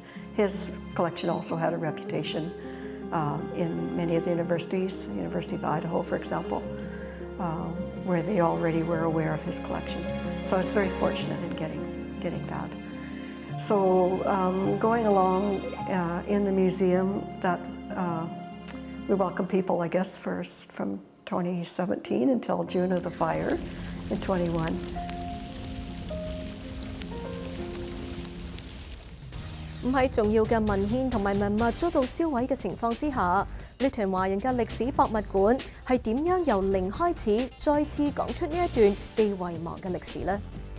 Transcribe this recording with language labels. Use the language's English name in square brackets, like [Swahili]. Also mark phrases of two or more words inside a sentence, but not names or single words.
[English] His collection also had a reputation in many of the universities, University of Idaho, for example, where they already were aware of his collection. So I was very fortunate in getting that. So going along in the museum, that we welcome people, I guess, first from 2017 until June of the fire in 21. [Cantonese] 唔喺重要嘅文獻同埋文物遭到燒毀嘅情況之下，Lytton華人嘅歷史博物館係點樣由零開始，再次講出呢一段被遺忘嘅歷史呢？